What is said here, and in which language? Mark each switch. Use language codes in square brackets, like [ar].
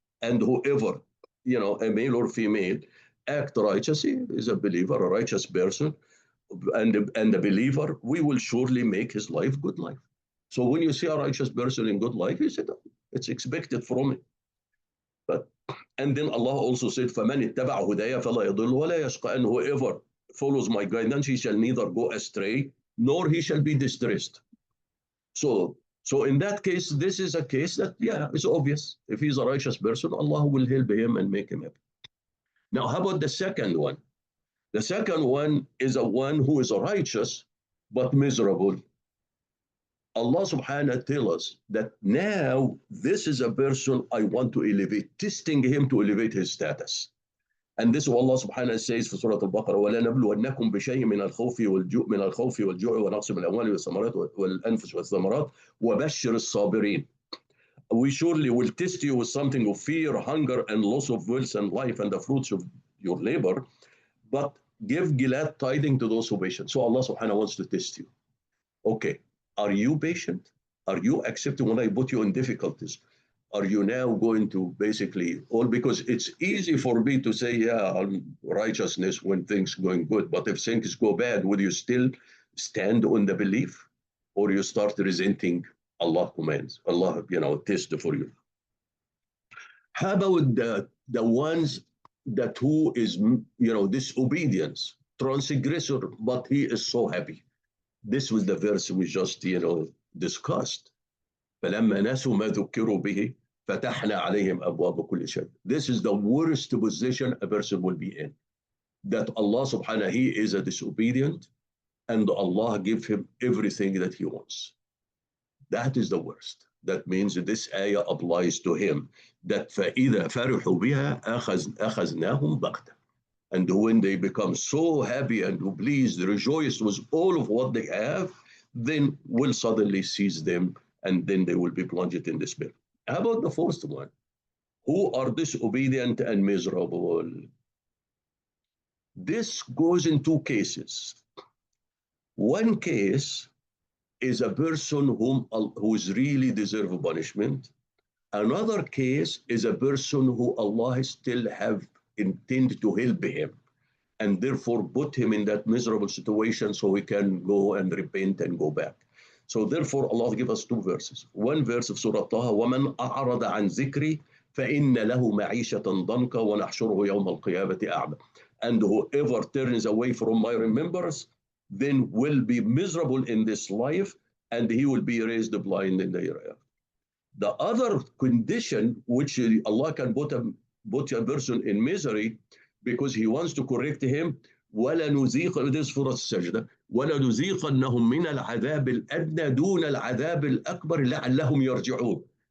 [en] And whoever, a male or female, act righteously, is a believer, a righteous person, and a believer, we will surely make his life good life. So when you see a righteous person in good life, he said, it's expected from it. And then Allah also said, [ar] فَمَنِ اتَّبَعَ هُدَيَ فَلَا يَضِلُّ وَلَا يَشْقَى. [en] And whoever follows my guidance, he shall neither go astray, nor he shall be distressed. So in that case, this is a case that, it's obvious. If he's a righteous person, Allah will help him and make him happy. Now, how about the second one? The second one is a one who is righteous, but miserable. Allah subhanahu wa ta'ala tells us that now this is a person I want to elevate, testing him to elevate his status. And this is what Allah subhanahu wa ta'ala says for Surah Al-Baqarah, [ar] وَلَا نَبْلُوَنَّكُمْ بِشَيْءٍ مِنَ الْخَوْفِ وَالْجُوعِ وَنَقْصٍ مِنَ الْأَمْوَالِ وَالثَّمَرَاتِ وَالْأَنفُسِ وَالثَّمَرَاتِ وَبَشِّرِ الصَّابِرِينَ. [en] We surely will test you with something of fear, hunger, and loss of wealth and life and the fruits of your labor, but give glad tidings to those who are patient. So Allah subhanahu wa ta'ala wants to test you. Okay, are you patient? Are you accepting when I put you in difficulties? Are you now going to basically, because it's easy for me to say, yeah, I'm righteousness when things going good, but if things go bad, would you still stand on the belief, or you start resenting Allah commands, Allah, test for you? How about the ones that who is, disobedience, transgressor, but he is so happy. This was the verse we just, discussed. [ar] فلما نسوا ما ذكروا به فتحنا عليهم أبواب كل شيء. [en] This is the worst position a person will be in. That Allah subhanahu, he is a disobedient and Allah give him everything that he wants. That is the worst. That means this ayah applies to him. [ar] That فَإِذَا فَرِحُوا بِهَا أَخَذْنَاهُمْ بَغْتَةً. [en] And when they become so happy and pleased, rejoiced with all of what they have, then we'll suddenly seize them and then they will be plunged in despair. How about the fourth one? Who are disobedient and miserable? This goes in two cases. One case is a person who is really deserve punishment. Another case is a person who Allah still have intended to help him and therefore put him in that miserable situation so he can go and repent and go back. So therefore Allah give us two verses. One verse of Surah Taha, [ar] وَمَنْ أَعْرَضَ عَنْ ذِكْرِي فَإِنَّ لَهُ مَعِيشَةً ضَنْكَ وَنَحْشُرُهُ يَوْمَ الْقِيَامَةِ أَعْمَى. [en] And whoever turns away from my remembrance, then will be miserable in this life and he will be raised blind in the hereafter. The other condition which Allah can put a person in misery because he wants to correct him, وَلَنُذِيقَ, this is Surah Al-Sajdah, [ar] وَلَنُذِيقَنَّهُم مِّنَ الْعَذَابِ الْأَدْنَى دُونَ الْعَذَابِ الْأَكْبَرِ لَعَلَّهُمْ يَرْجِعُونَ.